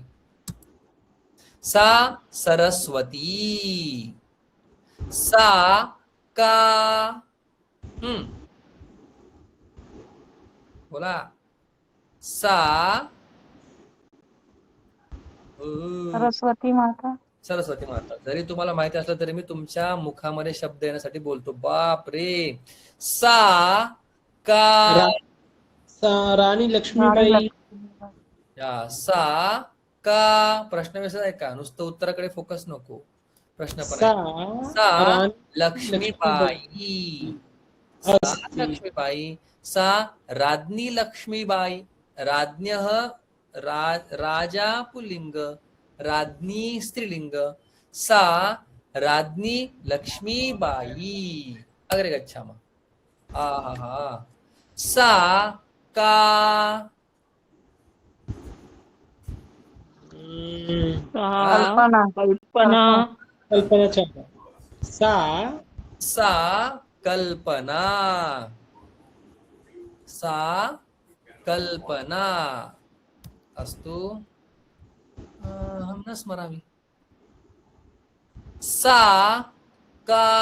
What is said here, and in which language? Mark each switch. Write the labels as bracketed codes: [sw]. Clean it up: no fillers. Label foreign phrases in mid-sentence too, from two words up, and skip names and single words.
[sa] सा सरस्वती. सा का, [mr] बोला. [sa] सा सरस्वती माता. सरस्वती माता. [mr] जरी तुम्हाला माहिती असलं तरी मी तुमच्या मुखामध्ये शब्द येण्यासाठी बोलतो. बाप रे. [sa] सा का, सा राणी लक्ष्मीबाई. [mr] या [sa] सा का, [mr] प्रश्न व्यवस्थित आहे का? नुसतं उत्तराकडे फोकस नको, प्रश्न पण [sa] सा [mr] आहे. सा [sa] राणी लक्ष्मीबाई. सा लक्ष्मीबाई. सा राज्ञी लक्ष्मीबाई. [mr] राज्ञः राजा पुल्लिंग, राज्ञी स्त्रीलिंग. [sa] सा राज्ञी लक्ष्मीबाई. अग्रे गच्छामः. आहा. सा का, कल्पना. कल्पना. कल्पना चावला. सा कल्पना. सा कल्पना. अस्तु, अहं न स्मरामि. सा का,